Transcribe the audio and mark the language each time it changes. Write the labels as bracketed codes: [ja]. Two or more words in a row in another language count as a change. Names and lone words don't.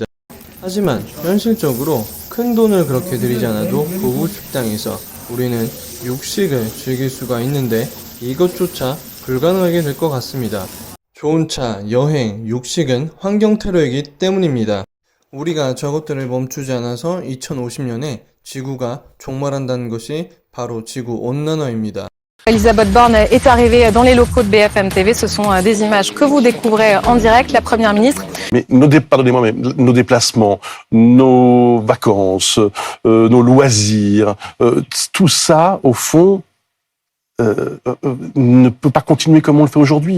[ko] 하지만 현실적으로 큰 돈을 그렇게 들이지 않아도 고급 식당에서 우리는 육식을 즐길 수가 있는데 이것조차 불가능하게 될 것 같습니다. 좋은 차, 여행, 육식은 환경 테러이기 때문입니다. 우리가 저것들을 멈추지 않아서 2050년에 지구가 종말한다는 것이 바로 지구 온난화입니다. [fr] Elisabeth Borne est arrivée dans les locaux de BFM TV. Ce sont des images que vous découvrez en direct. La Première ministre. Mais pardonnez-moi, mais nos déplacements, nos vacances, nos loisirs, tout ça, au fond, ne peut pas continuer comme on le fait aujourd'hui.